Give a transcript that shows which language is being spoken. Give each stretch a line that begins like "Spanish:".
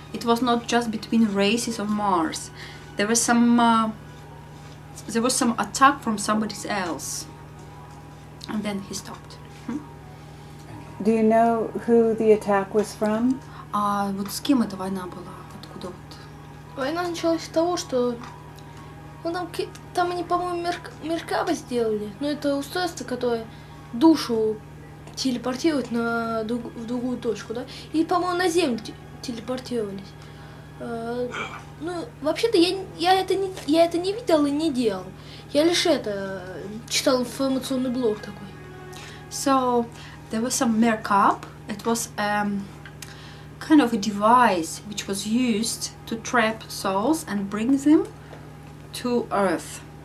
English: It was not just between races of Mars. There was some. There was some attack from somebody else, and then he stopped. Do you know who the attack was from?
Russian: Вот с кем эта война была? Откуда вот? Война началась с того, что там они, по-моему, Меркаба сделали. Но это устройство, которое душу телепортирует в другую точку, да? И, по-моему, на Землю телепортировались. Ну, вообще-то я это не видел и не делал. Я лишь читал информационный блог такой.
English: So there was some Merkab. It was kind of a device which was used to trap souls and bring them to Earth.